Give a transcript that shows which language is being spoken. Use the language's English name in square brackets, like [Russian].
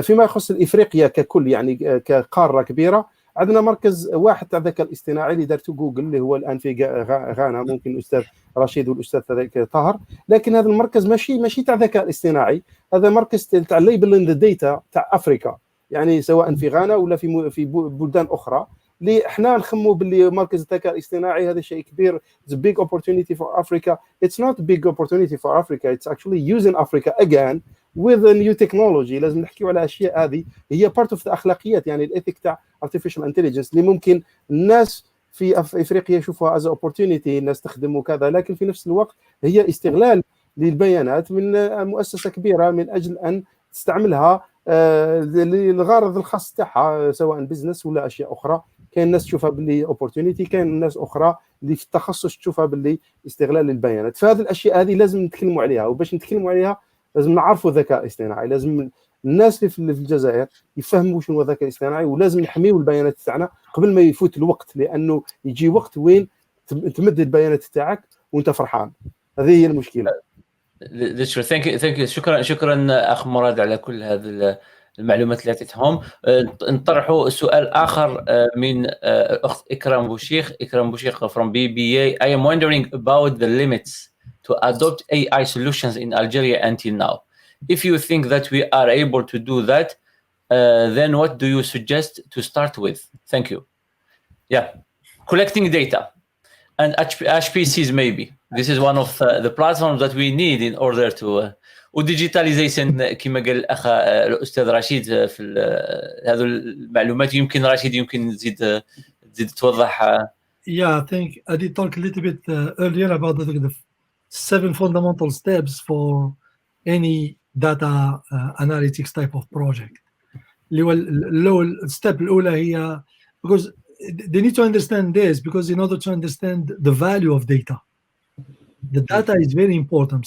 [Arabic] فيما يخص افريقيا ككل، يعني كقاره كبيره، عندنا مركز واحد تاع الذكاء الاصطناعي اللي دارته جوجل اللي هو الان في غانا، ممكن الاستاذ رشيد والاستاذ طاهر. لكن هذا المركز ماشي تاع الذكاء الاصطناعي، هذا مركز تاع [English] labeling the data [Arabic] تاع افريقيا، يعني سواء في غانا ولا في بلدان اخرى. اللي احنا نخموا باللي مركز الذكاء الاصطناعي هذا شيء كبير. [English] It's a big opportunity for Africa. It's not a big opportunity for Africa. It's actually using Africa again with a new technology. [Arabic] لازم نحكيوا على اشياء هذه هي [English] part of the [Arabic] اخلاقيات، يعني الايثيك تاع artificial intelligence اللي ممكن الناس في افريقيا يشوفوها [English] as a opportunity، [Arabic] الناس تخدم وكذا، لكن في نفس الوقت هي استغلال للبيانات من مؤسسه كبيره من اجل ان تستعملها للغرض الخاص تاعها، سواء بزنس ولا اشياء اخرى. كاين الناس تشوفها باللي opportunity، كاين الناس اخرى اللي في التخصص تشوفها باللي استغلال للبيانات. فهذه الاشياء هذه لازم نتكلموا عليها، وباش نتكلموا عليها لازم نعرفوا الذكاء الاصطناعي. لازم الناس اللي في الجزائر يفهموا شنو هو الذكاء الاصطناعي، ولازم نحميوا البيانات تاعنا قبل ما يفوت الوقت، لانه يجي وقت وين تمد البيانات تاعك وانت فرحان. هذه هي المشكله. [English] Thank you. [Arabic] شكرا اخ مراد على كل هذه المعلومات اللي عطيتهم. نطرحوا سؤال اخر من الاخت اكرام بوشيخ [English] from BBA. I am wondering about the limits to adopt AI solutions in Algeria until now. If you think that we are able to do that, then what do you suggest to start with? Thank you. Yeah, collecting data and HPCs maybe. This is one of the platforms that we need in order to [Arabic] وديجيتاليزيشن كما قال الاخ الاستاذ رشيد في هذو المعلومات. يمكن رشيد يمكن تزيد توضح. [English] Yeah, I think I did talk a little bit earlier about the 7 fundamental steps for any data analytics type of project. [Arabic] الستep الأولى هي, [English] because they need to understand this, because in order to understand the value of data, the data is very important.